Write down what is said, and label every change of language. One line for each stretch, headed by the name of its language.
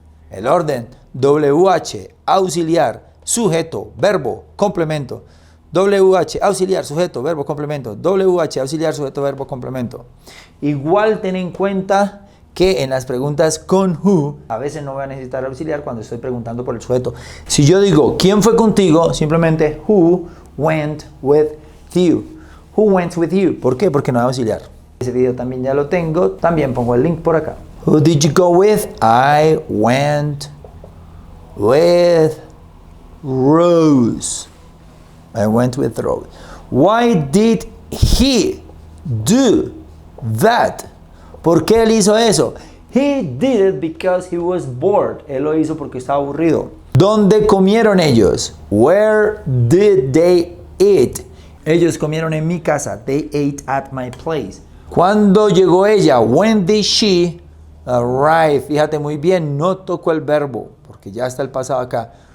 Spanish: El orden, WH, auxiliar, sujeto, verbo, complemento. WH, auxiliar, sujeto, verbo, complemento. WH, auxiliar, sujeto, verbo, complemento. Igual ten en cuenta que en las preguntas con who, a veces no voy a necesitar auxiliar cuando estoy preguntando por el sujeto. Si yo digo, ¿quién fue contigo?
English: Simplemente, who went with you. Who went with you?
Spanish: ¿Por qué? Porque no hay auxiliar. Ese video también ya lo tengo. También pongo el link por acá.
English: Who did you go with? I went with Rose. I went with Rose. Why did he do that?
Spanish: ¿Por qué él hizo eso?
English: He did it because he was bored.
Spanish: Él lo hizo porque estaba aburrido. ¿Dónde comieron ellos?
English: Where did they eat?
Spanish: Ellos comieron en mi casa.
English: They ate at my place.
Spanish: ¿Cuándo llegó ella?
English: When did she arrive?
Spanish: Fíjate muy bien, no tocó el verbo porque ya está el pasado acá.